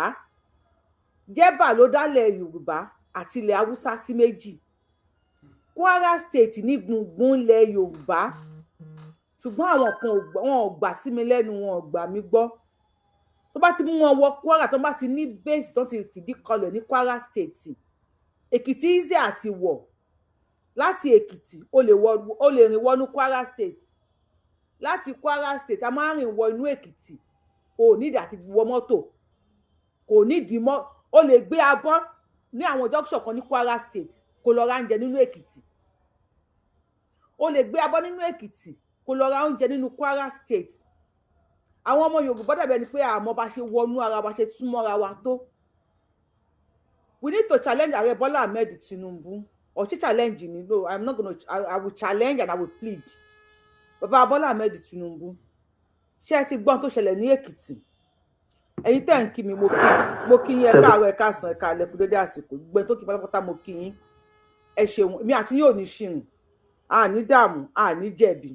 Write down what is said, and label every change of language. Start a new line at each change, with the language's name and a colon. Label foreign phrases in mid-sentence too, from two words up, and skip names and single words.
Yoruba: Jẹ́bà ló dálẹ̀ Yorùbá àti ilẹ̀ Haúsá sí méjì. Kwara state ní gbùngbùn ilẹ̀ Yorùbá. Ṣùgbọ́n àwọn kan wọn ò gbà sí mi lẹ́nu, wọn ò gbà mí gbọ́. Tó bá ti mú wọn wọ Kwara, tó bá ti ní base tó ti fìdí kọlẹ̀ ní Kwara state, Ekiti easy àti wọ̀. Láti Ekiti o lè rìn wọnú Kwara state. Láti Kwara state a máa rìn wọ inú Ekiti. O ní ìdí àti wọ mọ́tò. Kò nídìí mọ́. O lè gbé abọ́ ní àwọn junction kan ní Kwara state kó lọ ra oúnjẹ nínú Ekiti. O lè gbé abọ́ nínú Ekiti kó lọ ra oúnjẹ nínú Kwara state. Àwọn ọmọ Yorùbá dàbí ẹni pé àmọ́ bá ṣe wọnú ara wa, ṣe súnmọ́ra wa tó.
English: We need to challenge Ààrẹ Bọ́lá Ahmed Tinubu. Or challenge ni, no, I'm not going to. I will challenge and I will plead.
Yoruba: Bàbá Bọ́lá Ahmed Tinubu, ṣé ẹ ti gbọ́n tó ṣẹlẹ̀ ní Èkìtì? Ẹ̀yin tẹ́ ń kí mi, mo kí yín, ẹ káàárọ̀, ẹ káàsán, ẹ káalẹ́, kú dédé àsìkò. Gbogbo tó kí pátápátá mo kí yín. Ẹ ṣeun, èmi àti yín ò ní ṣìrìn, a ní dààmú, a ní jẹ̀bi.